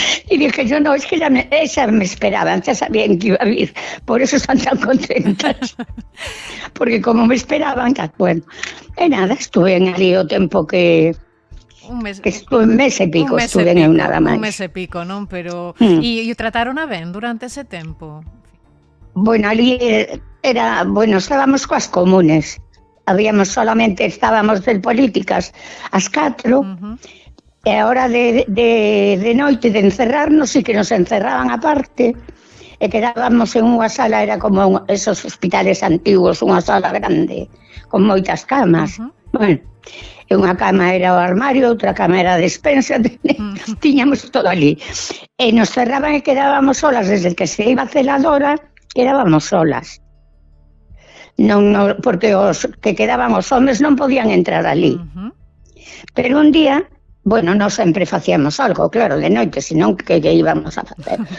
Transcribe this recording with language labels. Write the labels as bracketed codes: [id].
[es] Y dije, yo no, es que esas me esperaban, ya sabían que iba a vir, por eso están tan contentas, porque como me esperaban, bueno, [gl] e nada, estuve en ali o tempo que estuve un mes e pico, estuve en nada máis. Un mes e pico, non? Pero, e trataron a ben durante ese tempo? Bueno, ali era, bueno, estábamos coas comunes, estábamos de políticas as 4, e a hora de noite de encerrarnos, e que nos encerraban aparte, e quedábamos en unha sala, era como esos hospitales antiguos, unha sala grande, con moitas camas. Bueno, e unha cama era o armario, outra cama era a despensa, tiñamos todo ali. E nos cerraban e quedábamos solas, desde que se iba a celadora, quedábamos solas. Non, porque os que quedaban os homes non podían entrar ali. Pero un día, bueno, non sempre facíamos algo, claro, de noite, senón que íbamos a facer.